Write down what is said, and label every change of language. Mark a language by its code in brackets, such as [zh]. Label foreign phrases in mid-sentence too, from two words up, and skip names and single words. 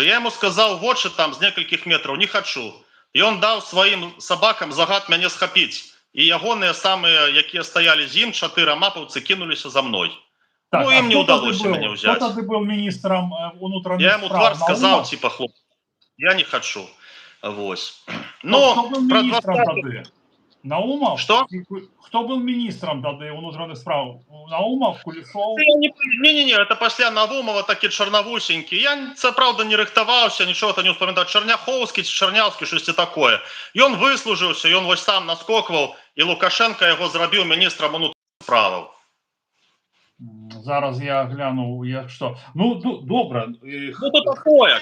[be] Я яму сказаў вочы там з некалькіх метраў: «Не хачу». Ён даў сваім сабакам загад мяне схапіць. І ягоныя самыя, якія стаялі з ім, 4 мапаўцы, кінуліся за мной. Так, ну, ім не ўдалося мяне ўзяць. Хто тады быў міністрам унутраных справ? Я яму твар сказаў, типа, хлоп, я не хочу. Вось. Ну, хто быў міністрам тады? Наумов? [ru] Что? Кто был министром тогда внутренних справ? Наумов, Кулешов? Не-не-не, это после Наумова [be] такі чорновусенькі. Я, [uk] це правда, [be] не рыхтаваўся, нічого не ўспамінаў. Чарняхоўскі, Чарняўскі, штосьці такое. Ён выслужыўся, ён вось сам наскокваў, і Лукашенко яго зрабіў міністрам унутраных справаў. Зараз я гляну, як што. Ну, добра. Ну, то такое.